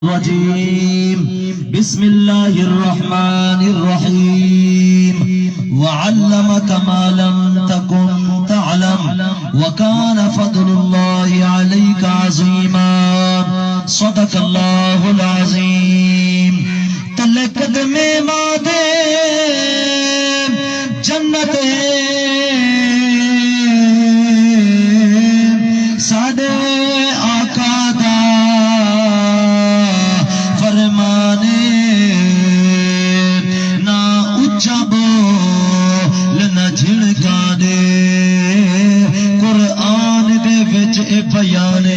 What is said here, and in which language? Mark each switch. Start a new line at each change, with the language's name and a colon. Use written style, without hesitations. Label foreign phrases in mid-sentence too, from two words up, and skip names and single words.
Arabic: الرجيم بسم الله الرحمن الرحيم وعلمك ما لم تكن تعلم وكان فضل الله عليك عظيما صدق الله العظيم
Punjabi: تلے قدمے مادے جنت ساڈے آقا دا فرمانے نہ اچھا بول نہ جھڑکا دے قرآن دے وچ اے بیانے